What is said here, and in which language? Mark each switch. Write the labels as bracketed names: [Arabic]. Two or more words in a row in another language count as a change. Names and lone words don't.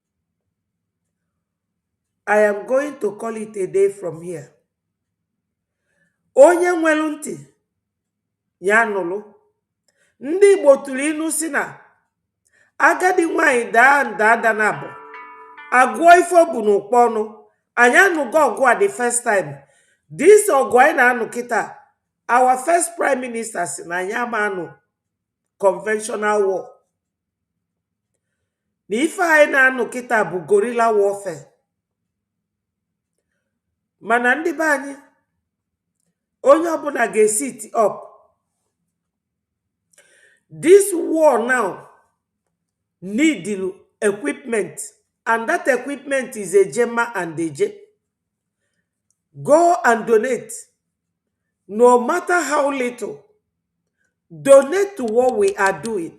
[English] I am going to call it a day from here. [Igbo] Onye nwelu ntị ya nụlụ. Ndị Igbo tụrụ inu si na agadi nwanyị daa nda na abụ. Agụọ ife bụ n'ụkpọ ọnụ. Anyị anụgo ọgụ a [English] the first time. [Igbo] This ọgụ anyị na-anụ kịta. [English] Our first prime minister [Igbo] si na anyị ama anụ [English] conventional war. [Igbo] Na ife anyị na-anụ kịta bụ [English] guerrilla warfare. [Igbo] Mana ndị be anyị, onye ọbụla ga- [English] sit up. This war now need equipment, and that equipment is a Gemma and a J. Go and donate. No matter how little, donate to what we are doing.